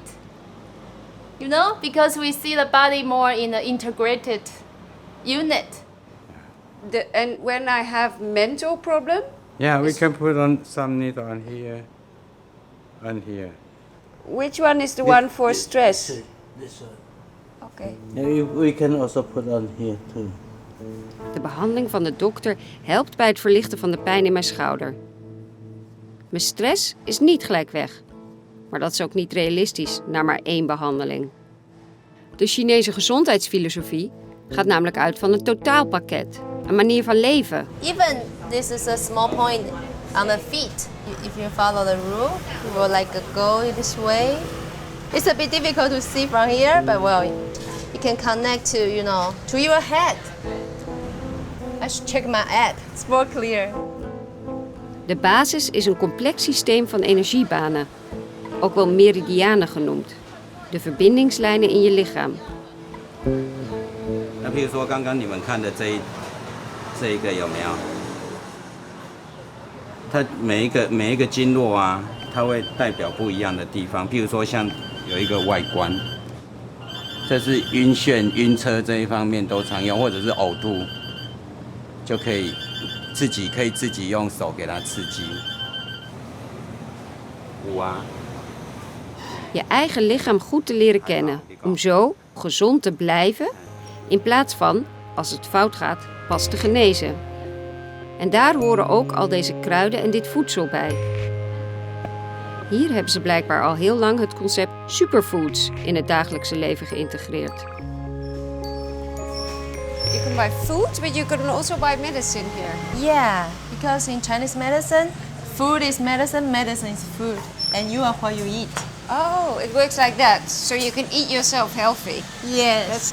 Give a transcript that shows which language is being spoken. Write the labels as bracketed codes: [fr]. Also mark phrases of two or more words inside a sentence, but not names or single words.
[en] You know, because we see the body more in an integrated unit. And when I have mental problem, Yeah, we can put on some needle on here. On here. which one is the one for stress? This one. Okay. We can also put on here too. [nl] De behandeling van de dokter helpt bij het verlichten van de pijn in mijn schouder. Mijn stress is niet gelijk weg. Maar dat is ook niet realistisch na maar 1 behandeling. De Chinese gezondheidsfilosofie gaat namelijk uit van een totaalpakket. Een manier van leven. [en] Even this is a small point on the feet. If you follow the rule, you will like go this way. It's a bit difficult to see from here, but well, you can connect to to your head. I should check my app. It's more clear. [nl] De basis is een complex systeem van energiebanen. Ook wel meridianen genoemd. De verbindingslijnen in je lichaam. [zh] 那比如说刚刚你们看的这一个有没有？它每一个经络啊，它会代表不一样的地方。譬如说像有一个外观，这是晕眩、晕车这一方面都常用，或者是呕吐，就可以自己用手给它刺激。五啊。 [nl] Je eigen lichaam goed te leren kennen. Om zo gezond te blijven. In plaats van, als het fout gaat, pas te genezen. En daar horen ook al deze kruiden en dit voedsel bij. Hier hebben ze blijkbaar al heel lang het concept superfoods in het dagelijkse leven geïntegreerd. [en] You can buy food, but you can also buy medicine here. Yeah, because in Chinese medicine, food is medicine, medicine is food, and you are what you eat. Oh, it works like that. So you can eat yourself healthy. Yes.